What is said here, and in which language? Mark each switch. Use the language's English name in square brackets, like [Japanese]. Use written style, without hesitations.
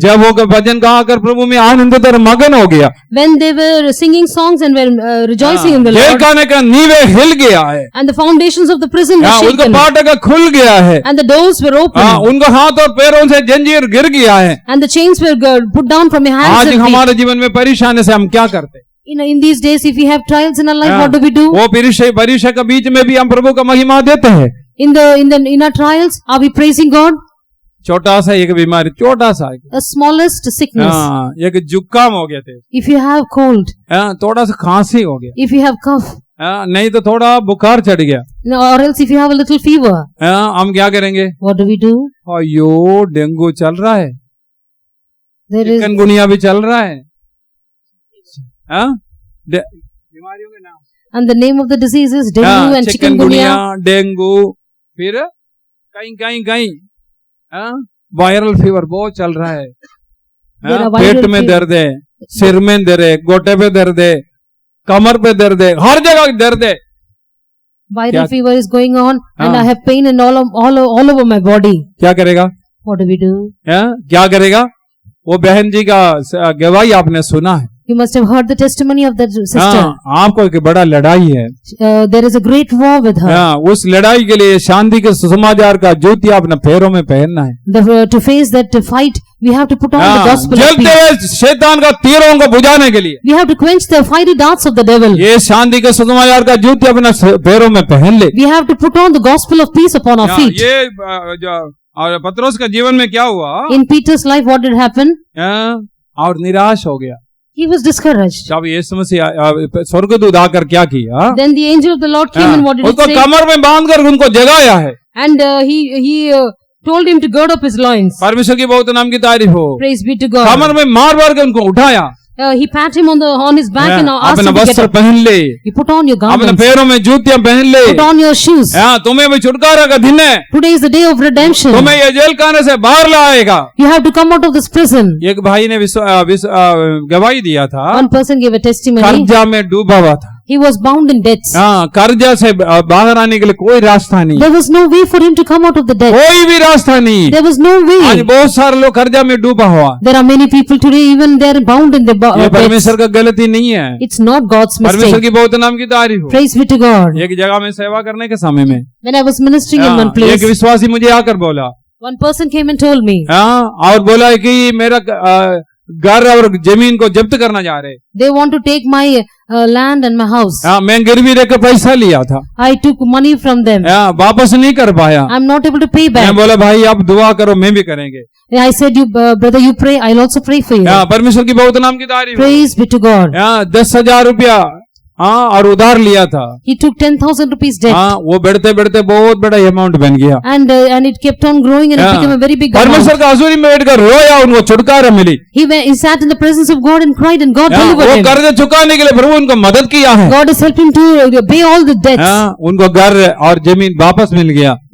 [Hindi] जब वो भजन गाकर प्रभु में आनंदित और मगन हो गया। [English] When they were singing songs and were rejoicing in the [Hindi] jail [English] Lord, [Hindi] खाने का नींवे हिल गया है। [English] and the foundations of the prison were [Hindi] उनका [English] shaken, [Hindi] फाटक खुल गया है। [English] and the doors were open, [Hindi] उनको हाथ और पैरों से जंजीर गिर गया है। [English] and the chains were put down from your hands [Hindi] आज [English] and feet. [Hindi] हमारे जीवन में परेशानी से हम क्या करते हैं? [English] In these days, if we have trials in our life, what do we do? [Hindi] वो परीक्षा के बीच में भी हम प्रभु का महिमा देते हैं। [English] In our trials, are we praising God? [Hindi] छोटा सा एक बीमारी, छोटा सा [English] The smallest sickness. [Hindi] एक जुकाम हो गया थे। [English] If you have cold, [Hindi] थोड़ा सा खांसी हो गया। [English] if you have cough, [Hindi] नहीं तो थोड़ा बुखार चढ़ गया। [English] or else if you have a little fever, [Hindi] हम क्या करेंगे? [English] what do we do? [Hindi] अयो डेंगू चल रहा है, चिकनगुनिया भी चल रहा है। बीमारियों के नाम। [English] And the name of the disease is dengue and chikungunya. [Hindi] Dengue, फिर कहीं वायरल फीवर बहुत चल रहा है। पेट में दर्द है, सिर में दर्द है, गोटे पे दर्द है, कमर पे दर्द है, हर जगह दर्द है। [English] Viral fever is going on and I have pain in all over my body. [Hindi] क्या करेगा? [English] What do we do? [Hindi] क्या करेगा? वो बहन जी का गवाही आपने सुना है। [English] You must have heard the testimony of that sister. [Hindi] आपको एक बड़ा लड़ाई है। [English] There is a great war with her. [Hindi] उस लड़ाई के लिए शांति के सुसमाचार का ज्योति अपने पैरों में पहनना है। [English] To face that fight, we have to put on the gospel of peace. [Hindi] जलते शैतान का तीरों को बुझाने के लिए [English] We have to quench the fiery darts of the devil. [Hindi] ये शांति के सुसमाचार का ज्योति अपने पैरों में पहन ले। [English] We have to put on the gospel of peace upon our feet. [Hindi] ये और पत्रोस का जीवन में क्या हुआ? [English] In Peter's life, what did happen? [Hindi] और निराश हो गया। [English] He was discouraged. [Hindi] जब यीशु मसीह स्वर्गदूत आकर क्या किया? [English] Then the angel of the Lord came and what did he [Hindi] उसको [English] say? [Hindi] कमर में बांधकर उनको जगाया है। [English] And he told him to gird up his loins. [Hindi] परमेश्वर की बहुत नाम की तारीफ हो। [English] Praise be to God. [Hindi] कमर में मार के उनको उठाया। [English] he pat him on his back and asked [Hindi] अपना [English] him to get [Hindi] वस्त्र [English] up. [Hindi] पहन ले, [English] You put on your [Hindi] अपने [English] garments, [Hindi] पैरों में जूतियां पहन ले। [English] put on your shoes. [Hindi] तुम्हें भी छुटकारा का दिन है, [English] Today is the day of redemption. [Hindi] तुम्हें ये जेल खाने से बाहर लाएगा। [English] You have to come out of this prison. [Hindi] एक भाई ने गवाही दिया था, [English] One person gave a testimony. [Hindi] कर्जा में डूबा हुआ था। [English] He was bound in debts. [Hindi] कर्जा से बाहर आने के लिए कोई रास्ता नहीं, [English] There was no way for him to come out of the debt. [Hindi] कोई भी रास्ता नहीं। [English] There was no [Hindi] आज [English] way. [Hindi] बहुत सारे लोग कर्जा में डूबा हुआ। [English] There are many people today, even they are bound in the [Hindi] ये [English] debts. [Hindi] परमेश्वर का गलती नहीं है, [English] It's not God's [Hindi] परमेश्वर [English] mistake. [Hindi] की बहुत नाम की तारीफ हो। [English] Praise be to God. [Hindi] एक जगह में सेवा करने के समय में [English] When I was ministering in one [Hindi] एक [English] place, [Hindi] विश्वासी मुझे आकर बोला, [English] one person came and told me, [Hindi] और बोला कि मेरा घर और जमीन को जब्त करना जा रहे। [English] they want to take my land and my house. [Hindi] मैं गिरवी रख पैसा लिया था, [English] I took money from them. [Hindi] वापस नहीं कर पाया। [English] I'm not able to pay [Hindi] मैं [English] back. [Hindi] बोला भाई आप दुआ करो, मैं भी करेंगे। [English] I said, you brother, you pray. I'll also pray for you. [Hindi] परमेश्वर की बहुत नाम की तारीफ हो। [English] Praise be to God. [Hindi] 10,000 रुपया और उधार लिया था। [English] He took 10,000 rupees debt. [Hindi] वो बढ़ते बढ़ते बहुत बड़ा अमाउंट बन गया। [English] And it kept on growing and it became a very big [Hindi] परमेश्वर [English] amount. [Hindi] का हजूरी में बैठकर रोया, उनको छुटकारा मिली। [English] He sat in the presence of God and cried and God delivered [Hindi] वो [English] him. [Hindi] कर्ज चुकाने के लिए प्रभु उनको मदद किया है। [English] God has helped him to pay all the debts. [Hindi] उनको घर और जमीन वापस मिल गया।